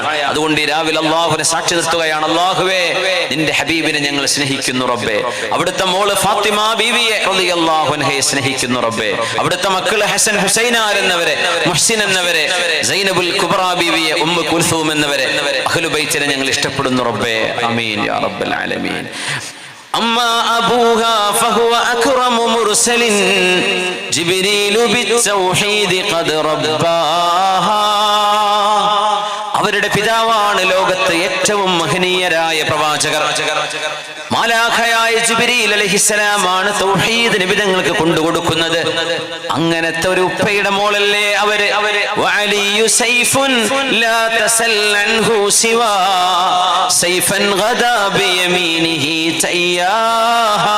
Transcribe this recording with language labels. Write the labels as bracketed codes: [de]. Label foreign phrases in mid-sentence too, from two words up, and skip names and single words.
[ml] അതുകൊണ്ട് രാവിലെ അല്ലാഹുവിനെ സാക്ഷി നിർത്തുകയാണ്, അല്ലാഹുവേ നിന്റെ ഹബീബിനെ ഞങ്ങൾ സ്നേഹിക്കുന്നു റബ്ബേ. അവിടുത്തെ മോള് ഫാത്തിമ ബീവിയെ [ar] رضي الله عنها [ml] സ്നേഹിക്കുന്നു റബ്ബേ. അവിടുത്തെ മക്കള് ഹസൻ ഹുസൈനാർ എന്നവരെ, മുഹ്സിൻ എന്നവരെ, സൈനബുൽ കുബ്ര ബീവിയെ, ഉമ്മു കുൽസൂം എന്നവരെ, അഹ്ലു ബൈത്തിനെ ഞങ്ങൾ ഇഷ്ടപ്പെടുന്നു റബ്ബേ. [ar] آمين يا رب العالمين. أما أبوها فهو أكرم مرسل جبريل بالتوحيد قد رباها. [ml] അവരുടെ പിതാവാണ് ലോകത്തെ ഏറ്റവും മഹനീയരായ പ്രവാചകർ. മാലാഖയായ ജിബ്രീൽ അലൈഹിസ്സലാമാണ് തൗഹീദ് നിബിധങ്ങൾക്ക് കൊണ്ടുകൊടുക്കുന്നത്. അങ്ങനത്തെ ഒരു ഉപ്പയുടെ മോളല്ലേ അവര്. [ar] وعلي سيف لا تسلنه سوى سيف غدا بيمينه تياها.